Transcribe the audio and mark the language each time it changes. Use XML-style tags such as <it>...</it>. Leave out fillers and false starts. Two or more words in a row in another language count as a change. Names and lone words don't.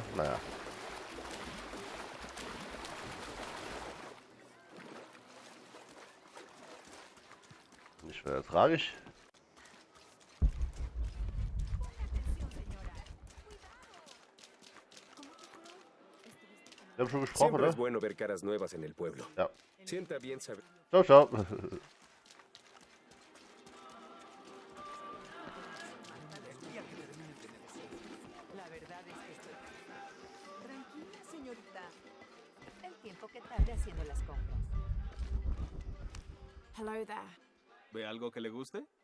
<de>Naja. Nicht mehr tragisch. Wir haben schon gesprochen,</de> <es>Siempre</es> <de>oder?</de> <es>es bueno ver caras nuevas en el pueblo.</es> <de>Ja.</de> <es>Sienta bien saber.</es> <it>Ciao, ciao.</it> <es>La verdad es que estoy... Tranquila, señorita. El tiempo que tarde haciendo las compras.</es> <en>Hello there.</en> <es>¿Ve algo que le guste?</es>